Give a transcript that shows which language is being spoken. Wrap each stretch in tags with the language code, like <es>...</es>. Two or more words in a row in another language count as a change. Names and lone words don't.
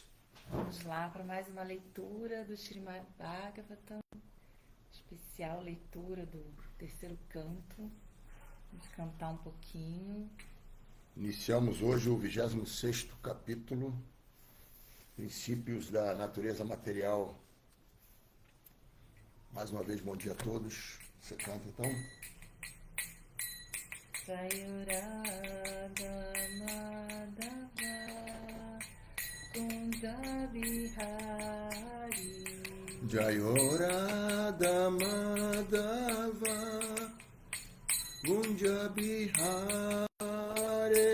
<pt>Vamos lá para mais uma leitura do Srimad Bhagavatam, especial leitura do terceiro canto. Vamos cantar um pouquinho. Iniciamos hoje o 26º capítulo, Princípios da Natureza Material. Mais uma vez, bom dia a todos. Você canta então?</pt> <sa>Sayurada Madhava Kunda Bihari Jayorada Madhava Gunja Bihare</sa>